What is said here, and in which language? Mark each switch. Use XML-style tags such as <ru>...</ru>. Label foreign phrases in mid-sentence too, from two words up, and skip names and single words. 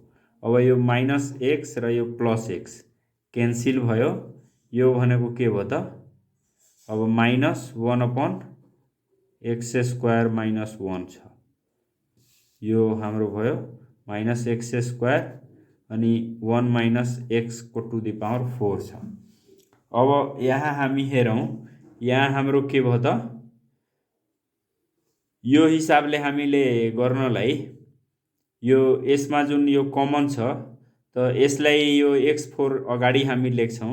<ne>अब यो</ne> <en>minus x</en> <ne>र यो</ne> <en>plus x cancel</en> <ne>भयो, यो भनेको के भयो त अब</ne> <en>minus 1 upon x square minus 1</en> <ne>छ, यो हाम्रो भयो</ne> <en>minus x square</en> <ne>अनि</ne> <en>1 minus x</en> <ne>को</ne> <en>to the power 4</en> <ne>छ। अब यहाँ हामी हेरौँ, यहाँ हाम्रो के भयो त यो हिसाबले हामीले गर्नलाई यो यसमा जुन यो कमन छ त यसलाई यो x4 अगाडि हामी लेख्छौँ।</ne>